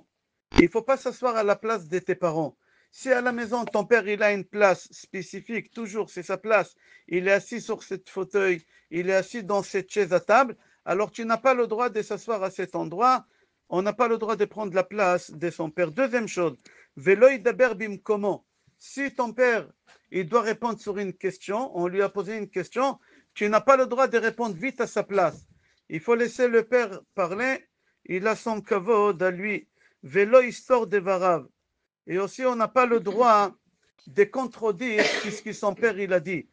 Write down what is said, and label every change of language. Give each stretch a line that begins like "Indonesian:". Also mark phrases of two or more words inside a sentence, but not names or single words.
French: Il ne faut pas s'asseoir à la place de tes parents. Si à la maison, ton père, il a une place spécifique, toujours c'est sa place, il est assis sur cette fauteuil, il est assis dans cette chaise à table, alors tu n'as pas le droit de s'asseoir à cet endroit, on n'a pas le droit de prendre la place de son père. Deuxième chose,
Hebrew: ולא ידבר במקומו.
French: Si ton père, il doit répondre sur une question, on lui a posé une question, tu n'as pas le droit de répondre vite à sa place. Il faut laisser le père parler, il a son kavod à lui. Velo histoire de varav. Et aussi, on n'a pas le droit de contredire ce que son père il a dit.